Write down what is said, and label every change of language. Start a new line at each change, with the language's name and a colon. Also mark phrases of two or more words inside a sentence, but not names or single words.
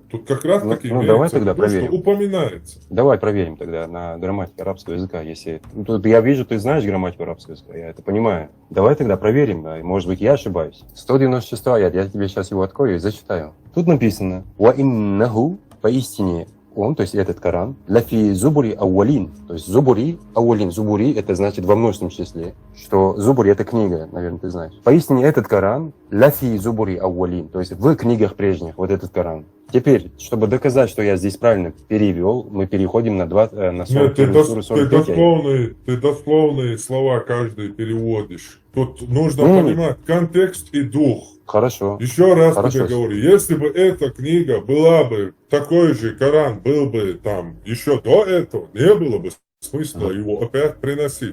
Russian: Тут как раз таки имеется в виду, что упоминается. Давай проверим тогда на грамматику арабского языка. Если тут я вижу, ты знаешь грамматику арабского языка, я это понимаю. Давай тогда проверим, может быть, я ошибаюсь. 196 аят, я тебе сейчас его открою и зачитаю. Тут написано
Arabic: «وإنه»,
Russian: поистине он, то есть этот Коран,
Arabic: «لفي زبر الأولين»,
Russian: то есть
Arabic: زبر الأولين.
Russian: Зубури это значит во множественном числе, что зубури это книга, наверное, ты знаешь. Поистине этот Коран
Arabic: «لفي زبر الأولين»,
Russian: то есть в книгах прежних, вот этот Коран. Теперь, чтобы доказать, что я здесь правильно перевел, мы переходим на 41 суру 43. Ты дословные слова каждый переводишь. Тут нужно понимать контекст и дух. Хорошо. Еще раз тебе говорю, если бы эта книга была бы, такой же Коран был бы там еще до этого, не было бы смысла его опять приносить.